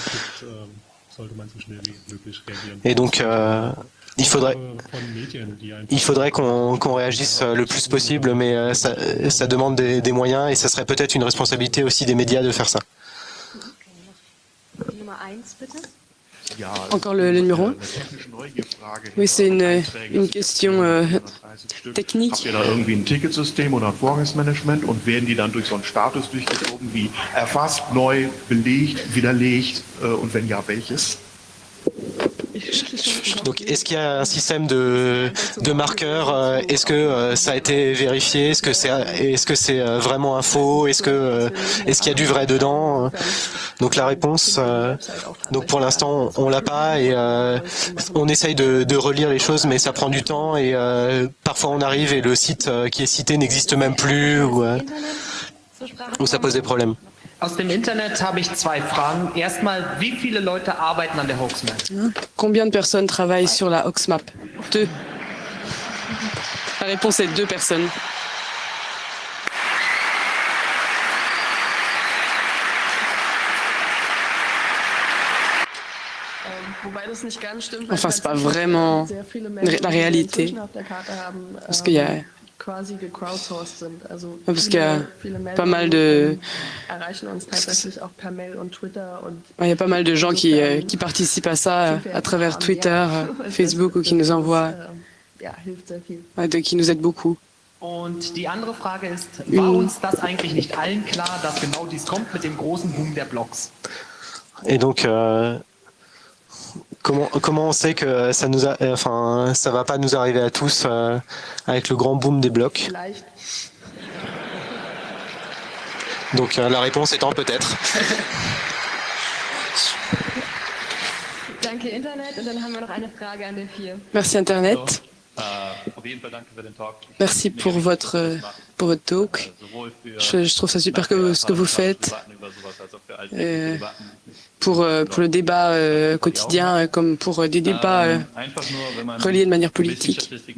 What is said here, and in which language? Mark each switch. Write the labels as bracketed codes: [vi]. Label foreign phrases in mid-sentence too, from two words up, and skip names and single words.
[fr] Et donc, il faudrait qu'on réagisse le plus possible, mais ça demande des moyens et ça serait peut-être une responsabilité aussi des médias de faire ça. Encore le numéro. Oui, c'est une question technique. [de] Habt ihr da irgendwie ein Ticketsystem oder ein Vorgangsmanagement und werden die dann durch so einen Status durchgezogen wie erfasst, neu, belegt, widerlegt und wenn ja, welches? [fr] Donc, est-ce qu'il y a un système de marqueurs? Est-ce que ça a été vérifié? Est-ce que c'est vraiment un faux? Est-ce qu'il y a du vrai dedans? Donc la réponse, donc pour l'instant on l'a pas et on essaye de relire les choses, mais ça prend du temps et parfois on arrive et le site qui est cité n'existe même plus ou ça pose des problèmes. [de] Aus dem Internet habe ich zwei Fragen. Erstmal, wie viele Leute arbeiten an der Hoaxmap? [fr] Combien de personnes travaillent sur la Hoaxmap? 2. La réponse est 2 personnes. Enfin, c'est pas vraiment la réalité. Parce qu'il y a pas mal de gens qui participent à ça à travers Twitter, Facebook ou qui nous envoient, qui nous aident beaucoup. [de] Und die andere Frage ist, war uns das eigentlich nicht allen klar, dass genau dies kommt mit dem großen Boom der Blogs? [fr] Et donc comment on sait que ça va pas nous arriver à tous avec le grand boom des blocs? Donc la réponse étant peut-être. [de] Danke Internet und dann haben wir noch eine Frage an den 4. [fr] Merci Internet. Merci pour votre talk. Je trouve ça super ce que vous faites. Pour le débat quotidien, comme pour des débats reliés de manière politique.